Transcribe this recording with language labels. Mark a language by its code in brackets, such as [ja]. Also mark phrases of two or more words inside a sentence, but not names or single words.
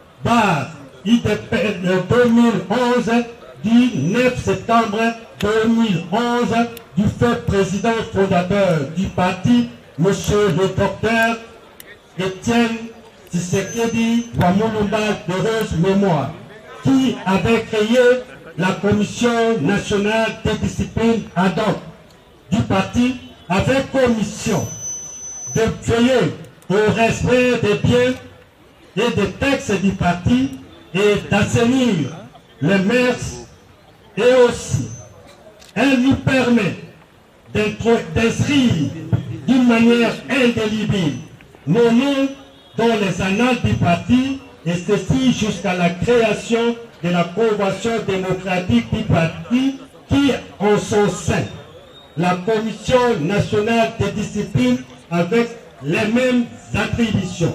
[fr] UDPS 2011 du 9 septembre 2011 du fait président fondateur du parti, monsieur le docteur Etienne Tshisekedi Wamulumba de heureuse mémoire, qui avait créé la Commission nationale de discipline ad hoc du parti avec commission de veiller au respect des biens et des textes du parti et d'assainir les mœurs, et aussi elle nous permet d'inscrire d'une manière indélébile nos noms dans les annales du parti, et ceci jusqu'à la création de la Convention démocratique du parti qui, en son sein, la Commission nationale de discipline avec les mêmes attributions.